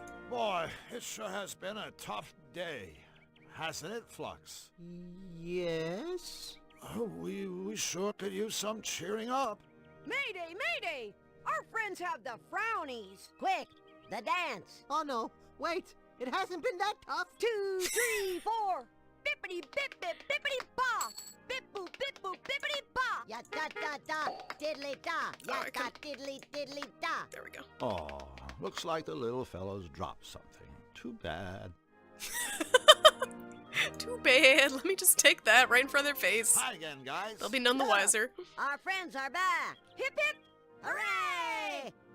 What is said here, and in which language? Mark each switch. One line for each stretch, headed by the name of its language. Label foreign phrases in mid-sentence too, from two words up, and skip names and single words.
English: Boy, it sure has been a tough day, hasn't it, Flux? Yes? Oh, we sure could use some cheering up. Mayday, mayday! Our friends have the frownies. Quick, the dance. Oh no, wait, it hasn't been that tough. 2, 3, 4. Bippity bip bip bippity paw. Bip boop bippity paw. Ya da da da, diddly da. Ya da diddly diddly da. There we go. Oh, looks like the little fellows dropped something. Too bad. Too bad. Let me just take that right in front of their face. Hi again, guys. They'll be none the wiser. Our friends are back. Hip hip! Hooray!